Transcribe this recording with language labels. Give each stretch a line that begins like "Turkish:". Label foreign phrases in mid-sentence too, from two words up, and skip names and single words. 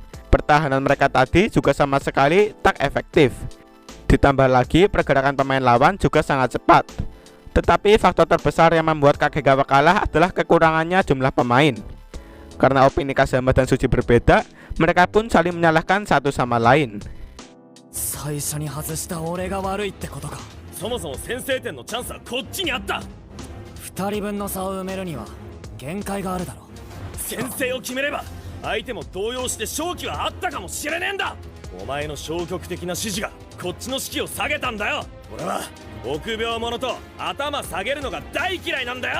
Indonesian: Pertahanan mereka tadi juga sama sekali tak efektif. Ditambah lagi pergerakan pemain lawan juga sangat cepat. Tetapi faktor terbesar yang membuat Kagegawa kalah adalah kekurangannya jumlah pemain. Karena opini Kazama dan Suji berbeda, mereka pun saling menyalahkan satu sama lain.
Japanese: 最初に外した俺が悪いってことか。そもそも先制点のチャンスはこっちにあった 2人分の差を埋めるには限界があるだろ。先制を決めれば相手も動揺して勝機はあったかもしれねえんだお前の消極的な指示がこっちの士気を下げたんだよ俺は臆病者と頭下げるのが大嫌いなんだよ